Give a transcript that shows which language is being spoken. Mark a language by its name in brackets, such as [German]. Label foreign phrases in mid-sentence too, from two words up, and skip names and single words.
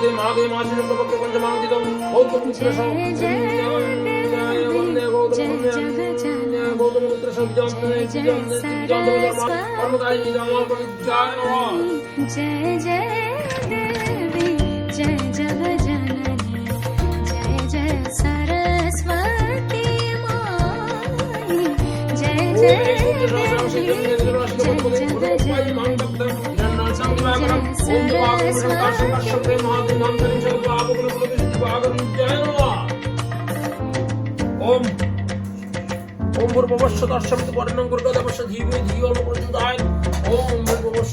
[Sanskrit] मागे मासी शुक्लपक्षे पंचमांकितं गौतमपुत्र गौतमपुत्र [Hindi] जय जय देवी जय जगजननी जय जय सरस्वती माई जय जय [Sanskrit] ओम ओम भूर्भुवस्सु तत्सवितु वरेण्यं भर्गो देवस्य धीमहि धियो यो न प्रचोदयात् ओम भूर्भुवस्सु